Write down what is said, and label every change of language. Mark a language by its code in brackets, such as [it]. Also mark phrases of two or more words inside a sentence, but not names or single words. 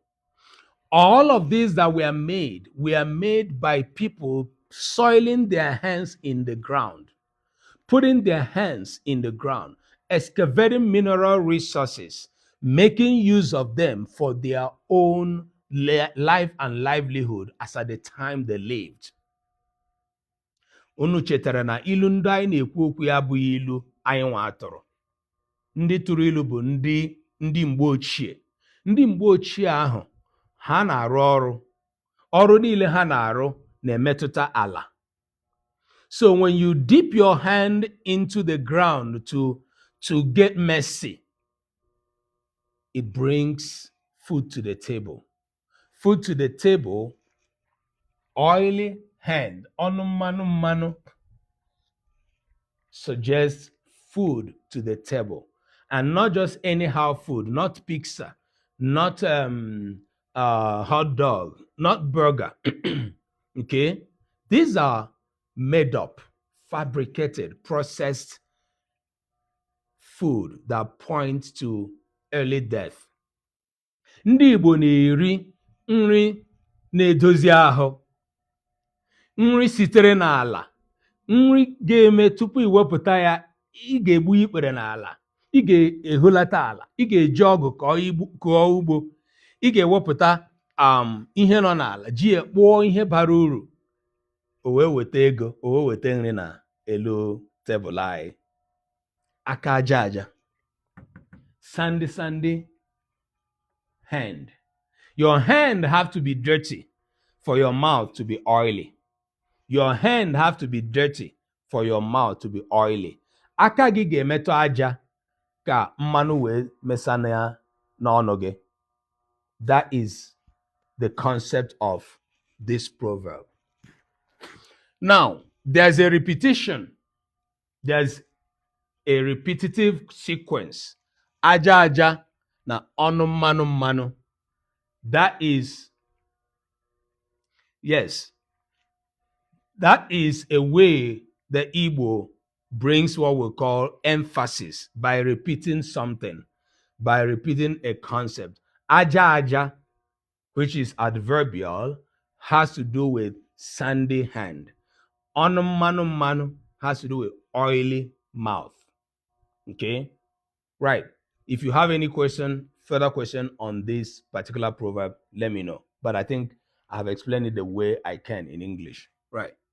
[en] All of these that were made by people soiling their hands in the ground, putting their hands in the ground, excavating mineral resources, making use of them for their own life and livelihood as at the time they lived. [ig] Unu chetara na ilu ndị anyị na-ekwu okwu ya abụghị ilu anyị nwa atụrụ. Ndị tụrụ ilu bụ ndị mgbe ochie. Ndị mgbe ochie ahụ ha na-arụ ọrụ niile ha na-arụ na-emetụta ala. [en] So when you dip your hand into the ground to get mercy, it brings food to the table. Food to the table, oily hand, [ig] ọnụ mmanụ [en] suggests food to the table. And not just anyhow food, not pizza, not hot dog, not burger. Okay? These are made up, fabricated, processed food that points to early death. [ig] Ndị Igbo na-eri nri na-edozi ahụ, nri sitere n'ala, nri ga-eme tupu iwepụta ya, ị ga-egbu ikpere n'ala, ị ga-ehulata ala, ị ga-eji ọgụ kọọ ugbo, ị ga-ewepụta ihe nọ n'ala, ji kpụọ ihe bara uru, o wee weta ego, o wee weta nri na elu tebụl anyị. Aka aja aja, [en] sandy hand. Your hand have to be dirty for your mouth to be oily. Your hand have to be dirty for your mouth to be oily. [ig] Aka gị ga-emetụ aja ka mmanụ wee mesana ya n'ọnụ gị. [en] That is the concept of this proverb. Now, there's a repetition. There's a repetitive sequence. [ig] Aja aja na ọnụ mmanụ. [en] That is, yes, that is a way the Igbo brings what we call emphasis by repeating something, by repeating a concept. [ig] Aja aja, [en] which is adverbial, has to do with sandy hand. [ig] Ọnụ mmanụ [en] has to do with oily mouth. Okay? Right. If you have any further question on this particular proverb, let me know. But I think I have explained it the way I can in English. Right.